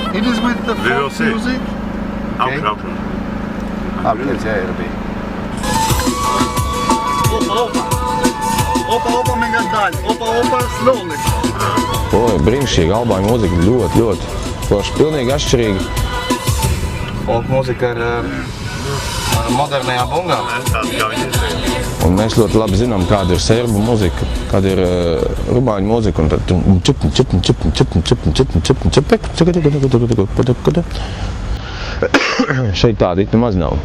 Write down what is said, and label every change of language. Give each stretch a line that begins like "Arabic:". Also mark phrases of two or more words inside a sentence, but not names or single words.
English: It is with the folk music. It'll be. Opa,
Latvian: mega daļa.
English: Opa, slowly.
Latvian: Brīnišķīgi, albāņu mūzika ļoti forši, pilnīgi atšķirīgi. Folk mūzika ar modernajām bungām. Un mēs ļoti labi zinām, kāda ir serbu mūzika, kāda ir rumāņu mūzika, un tad šeit tāda it nemaz nav.